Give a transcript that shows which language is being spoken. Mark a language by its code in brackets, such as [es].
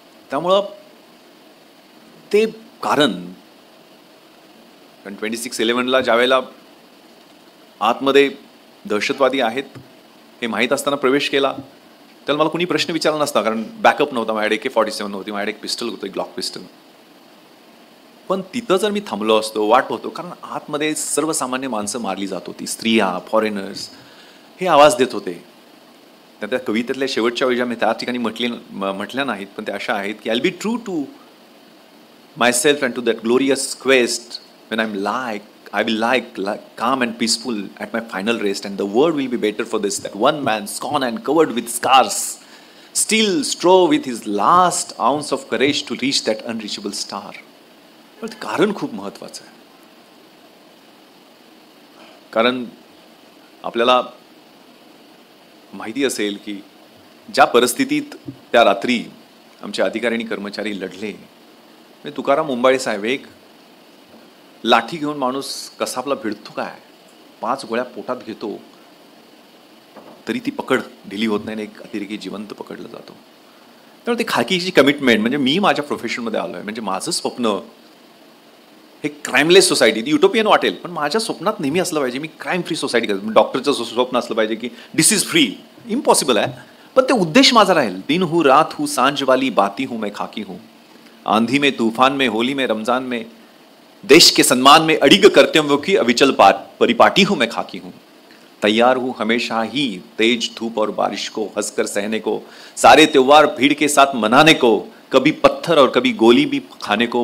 [mr] त्यामुळं ते कारण 26/11ला ज्यावेळेला आतमध्ये दहशतवादी आहेत हे माहीत असताना प्रवेश केला, त्याला मला कुणी प्रश्न विचारला नसता, कारण बॅकअप नव्हता, माझ्याकडे AK-47 नव्हती, माझ्याकडे एक पिस्टल होतं, एक ग्लॉक पिस्टल. पण तिथं जर मी थांबलो असतो, वाट होतो, कारण आतमध्ये सर्वसामान्य माणसं मारली जात होती, स्त्रिया, फॉरेनर्स हे आवाज देत होते. त्या कवितेतल्या शेवटच्या वेळी मी त्या ठिकाणी म्हटल्या नाहीत, पण त्या अशा आहेत की [en] I will be true to myself and to that glorious quest when I will lie calm and peaceful at my final rest, and the world will be better for this, that one man scorned and covered with scars still strove with his last ounce of courage to reach that unreachable star. [mr] पण कारण खूप महत्वाचं आहे. कारण आपल्याला माहिती असेल की ज्या परिस्थितीत त्या रात्री आमचे अधिकारी आणि कर्मचारी लढले, म्हणजे तुकाराम मुंबाळे साहेब, एक लाठी घेऊन माणूस कसाबला भिडतो काय, 5 गोळ्या पोटात घेतो तरी ती पकड ढिली होत नाही आणि एक अतिरेकी जिवंत पकडला जातो. त्यामुळे ती खाकीची कमिटमेंट, म्हणजे मी माझ्या प्रोफेशनमध्ये आलो आहे, म्हणजे माझं स्वप्न हे क्राईमलेस सोसायटी, ती युटोपियन वाटेल पण माझ्या स्वप्नात नेहमी असलं पाहिजे मी क्राईम फ्री सोसायटी करतो. डॉक्टरचं स्वप्न असलं पाहिजे की डिसीज फ्री, इम्पॉसिबल आहे पण ते उद्देश माझा राहील. [hi] दिन हूँ रात हूँ सांझ वाली बाती हूँ मैं खाकी हूँ, आंधी में तूफान में होली में रमजान में देश के सम्मान में अडिग कर्तव्यों की अविचल परिपाटी हूँ मैं खाकी हूँ. तैयार हूँ हमेशा ही तेज धूप और बारिश को हंसकर सहने को, सारे त्योहार भीड़ के साथ मनाने को, कभी पत्थर और कभी गोली भी खाने को.